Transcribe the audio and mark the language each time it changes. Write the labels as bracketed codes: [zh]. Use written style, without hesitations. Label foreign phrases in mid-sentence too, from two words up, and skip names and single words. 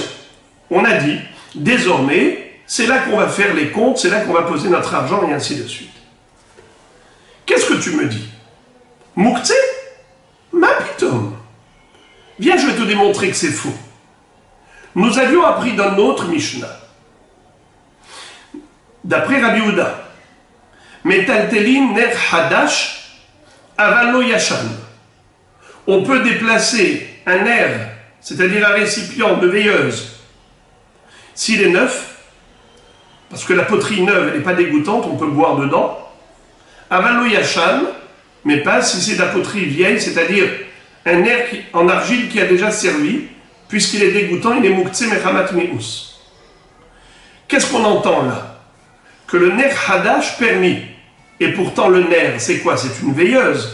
[fr] On a dit, désormais, c'est là qu'on va faire les comptes, c'est là qu'on va poser notre argent et ainsi de suite. Qu'est-ce que tu me dis? Moukhtse? [he] מה פתאום. [fr] Viens, je vais te démontrer que c'est faux. Nous avions appris dans notre Mishnah, d'après Rabbi Yehuda, [he] מטלטלין נר חדש אבל לא ישן. [fr] On peut déplacer un air, c'est-à-dire un récipient de veilleuse, s'il est neuf, parce que la poterie neuve, elle n'est pas dégoûtante, on peut boire dedans. [he] אבל לא ישן, [fr] mais pas si c'est de la poterie vieille, c'est-à-dire un air en argile qui a déjà servi, puisqu'il est dégoûtant, il est [he] מוקצה מחמת מיאוס. [fr] Qu'est-ce qu'on entend là? Que le [he] נר חדש [fr] permis. Et pourtant le ner, c'est quoi?